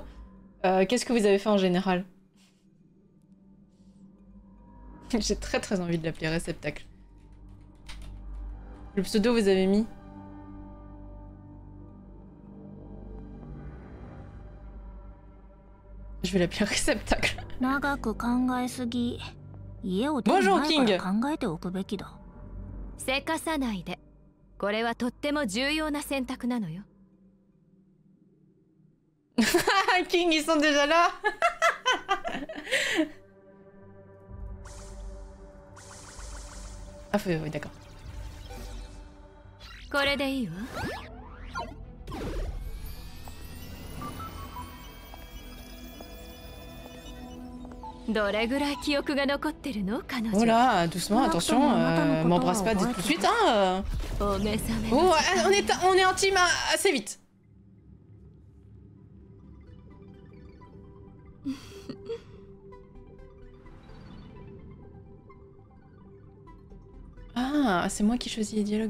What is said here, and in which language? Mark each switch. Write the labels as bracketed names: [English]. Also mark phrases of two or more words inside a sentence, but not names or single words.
[French] Qu'est-ce que vous avez fait en général? J'ai très envie de l'appeler réceptacle. Le pseudo vous avez mis? Je vais l'appeler réceptacle. Bonjour King. [Japanese] せかさないで。これはとっても重要な選択なのよ。 [French] King, ils sont déjà là. Ah, oui, d'accord. [Japanese] これでいいわ。 [French] Oh là, doucement, attention, m'embrasse pas tout de suite, hein. Oh, on est intime assez vite. Ah, c'est moi qui choisis les dialogues.